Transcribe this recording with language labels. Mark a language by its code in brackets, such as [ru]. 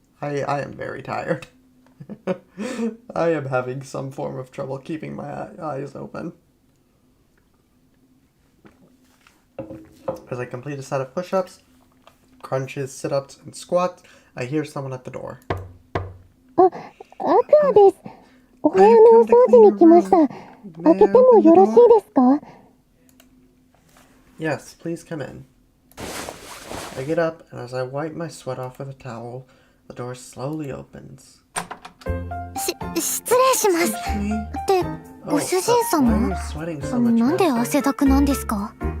[en] I am very tired. I am having some form of trouble keeping my eyes open. As I complete a set of push-ups, crunches, sit-ups, and squats, I hear someone at the door. [ja] あ、アクアです。お部屋のお掃除に来ました。開けてもよろしいですか？ [en] Yes, please come in. I get up, and as I wipe my sweat off with a towel, the door slowly opens. [ja] 失礼します。ってご主人 [en] Why are you sweating so much, [ja] なんで [en] Master? [ja] 汗だくなんですか？